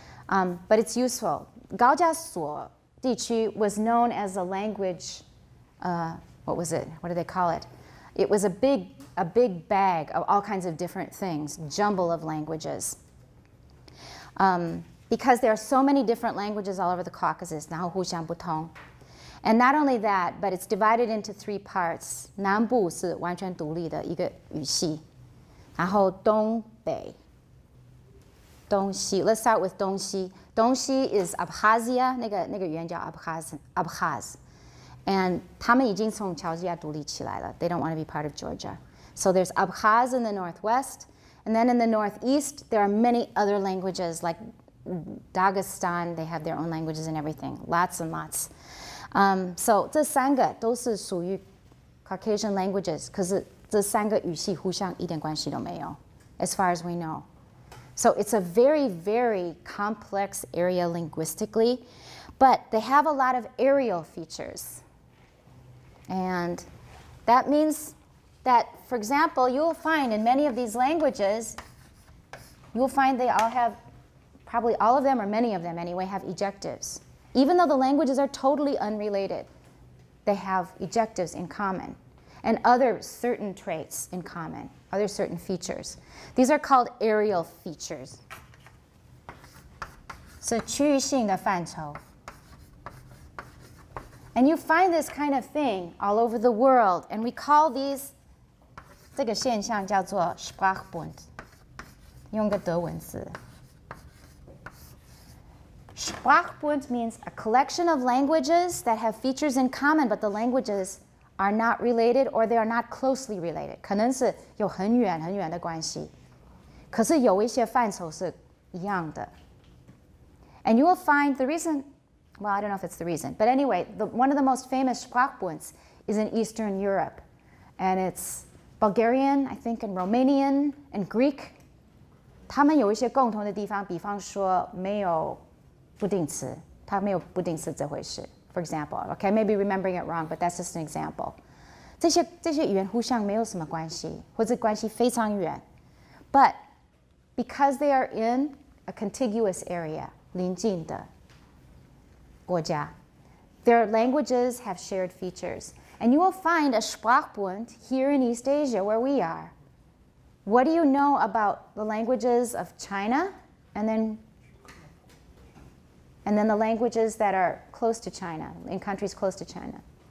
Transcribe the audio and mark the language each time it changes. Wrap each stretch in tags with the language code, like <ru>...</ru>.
<en>But it's useful.</en> <zh>高加索地区</zh> <en>was known as a language, what was it? What do they call it? It was a big bag of all kinds of different things, jumble of languages. Because there are so many different languages all over the Caucasus,</en> <zh>然后互相不同.</zh> <en>And not only that, but it's divided into 3 parts.</en> <zh>南部是完全独立的一个语系，然后东北。东西</zh> <en>Let's start with 东西.</en> <zh>东西</zh> <en>is Abkhazia,</en> <zh>那个语言叫 Abkhaz. And 他们已经从乔治亚独立起来了.</zh> <en>They don't want to be part of Georgia. So there's Abkhaz in the northwest. And then in the northeast, there are many other languages like Dagestan. They have their own languages and everything. Lots and lots. So</en> <zh>这3个都是属于</zh> <en>Caucasian languages.</en> <zh>可是这3个语系互相一点关系都没有</zh> <en>as far as we know. So it's a very, very complex area linguistically, but they have a lot of aerial features. And that means that, for example, you'll find in many of these languages, you'll find they all have, probably all of them or many of them anyway, have ejectives. Even though the languages are totally unrelated, they have ejectives in common and other certain traits in common, other certain features. These are called aerial features.</en> <zh>是区域性的范畴.</zh> <en>And you find this kind of thing all over the world, and we call these</en> <zh>这个现象叫做</zh> <en>Sprachbund.</en> <zh>用个德文字.</zh> <en>Sprachbund means a collection of languages that have features in common, but the languages are not related or they are not closely related.</en> <zh>可能是有很远很远的关系，可是有一些范畴是一样的.</zh> <en>And you will find the reason, well, I don't know if it's the reason, but anyway, one of the most famous Sprachbunds is in Eastern Europe. And it's Bulgarian, I think, and Romanian, and Greek.</en> <zh>他们有一些共同的地方，比方说没有不定词，它没有不定词这回事。</zh> <en>For example, okay, maybe remembering it wrong, but that's just an example.</en> <zh>这些语言互相没有什么关系，或者关系非常远。</zh> <en>But because they are in a contiguous area,</en> <zh>邻近的国家,</zh> <en>their languages have shared features. And you will find a Sprachbund here in East Asia where we are. What do you know about the languages of China and then the languages that are close to China, in countries close to China?</en>